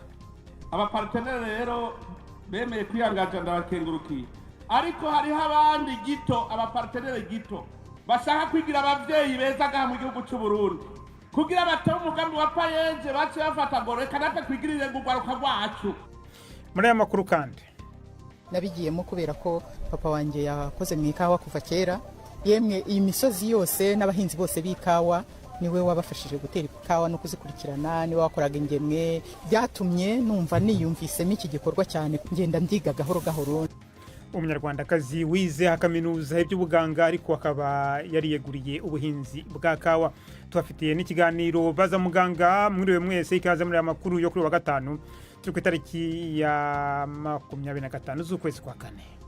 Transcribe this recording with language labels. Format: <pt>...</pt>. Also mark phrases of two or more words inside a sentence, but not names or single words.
<rn>Abapartenere rero bemeye kwiyangaza ndabakengurukiye, ariko hariho abandi abapartenere gito bashaka kwigira abavyeyi beza gaha mu gihugu cy'u Burundi kugira bataho umugambi wa Paeje bace bafata ngo reka natwe kwigirire urwaruka rwacu. Muri aya makuru kandi</rn> <rw>nabigiyemo kubera ko papa wanje yakoze mu ikawa kuva kera, yemwe iyi misozi yose n'abahinzi bose b'ikawa niwe wabafashije gutera ikawa no kuzikurikirana, niwe wakoraga ingemwe, byatumye numva niyumvisemo iki gikorwa cyane, ngenda ndiga gahoro gahoro. Umunyarwandakazi wize kaminuza iby'ubuganga ariko akaba yariyeguriye ubuhinzi bwa kawa. Tubafitiye n'ikiganiro baza muganga, mwiriwe mwese, ikaze muri amakuru yo kuri wa gatanu turi ku itariki ya 25 z'ukwezi kwa kane.</rw>